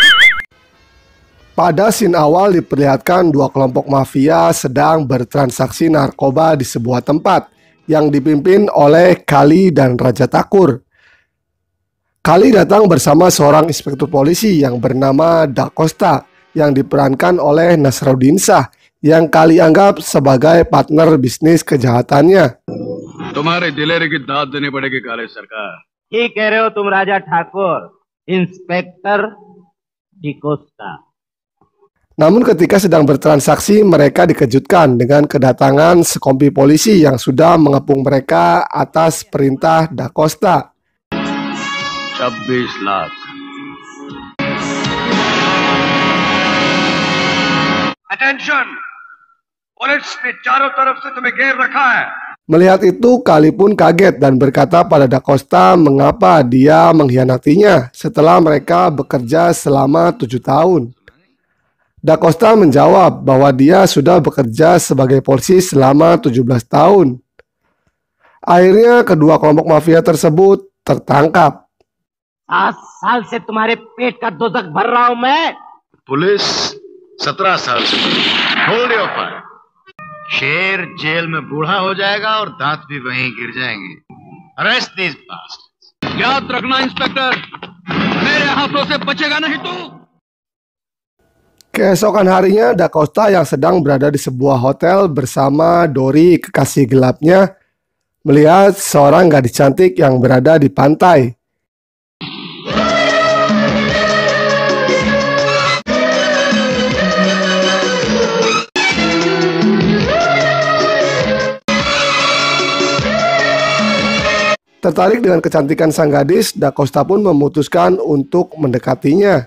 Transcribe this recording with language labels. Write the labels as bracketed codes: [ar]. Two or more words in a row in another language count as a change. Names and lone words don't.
[id] Pada scene awal diperlihatkan dua kelompok mafia sedang bertransaksi narkoba di sebuah tempat yang dipimpin oleh Kali dan Raja Takur. Kali datang bersama seorang inspektur polisi yang bernama Da Costa yang diperankan oleh Nasruddin Shah yang Kali anggap sebagai partner bisnis kejahatannya. [hi] तुम्हारे दिलेरे की दाद देनी पड़ेगी काले सरकार. ठीक कह रहे हो तुम राजा ठाकुर, इंस्पेक्टर डिकोस्टा. [id] Namun ketika sedang bertransaksi, mereka dikejutkan dengan kedatangan sekompi polisi yang sudah mengepung mereka atas perintah Da Costa. [hi] 26 लाख. Attention! पुलिस ने चारों तरफ से तुम्हें घेर रखा है. [id] Melihat itu, Kali pun kaget dan berkata pada Da Costa mengapa dia mengkhianatinya setelah mereka bekerja selama 7 tahun. Da Costa menjawab bahwa dia sudah bekerja sebagai polisi selama 17 tahun. Akhirnya kedua kelompok mafia tersebut tertangkap. [hi] 7 साल से तुम्हारे पेट का दोजख भर रहा हूं मैं. पुलिस 17 साल से. [en] hold your fire. [hi] शेर जेल में बूढ़ा हो जाएगा और दांत भी वहीं गिर जाएंगे. [en] arrest these bastards. [hi] याद रखना इंस्पेक्टर, मेरे हाथों से बचेगा नहीं तू. [id] Keesokan harinya, Da Costa yang sedang berada di sebuah hotel bersama Dori, kekasih gelapnya, melihat seorang gadis cantik yang berada di pantai. Tertarik dengan kecantikan sang gadis, Da Costa pun memutuskan untuk mendekatinya.